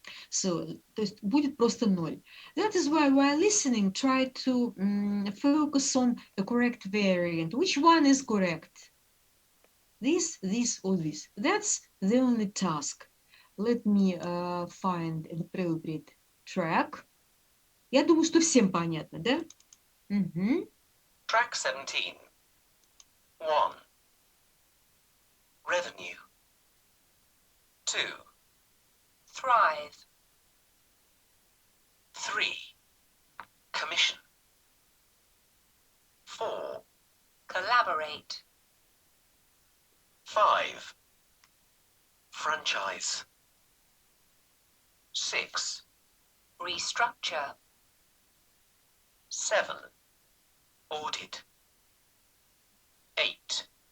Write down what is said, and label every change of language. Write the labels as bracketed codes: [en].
[ru] So, то есть будет просто 0. [en] That is why while listening, try to focus on a correct variant. Which one is correct? This, or this. That's the only task. Let me find an appropriate track. [ru] Я думаю, что всем понятно, да? [en] Track 17. 1. Revenue. 2. Thrive. 3. Commission. 4. Collaborate. 5. Franchise. 6. Restructure. 7. Audit. 8.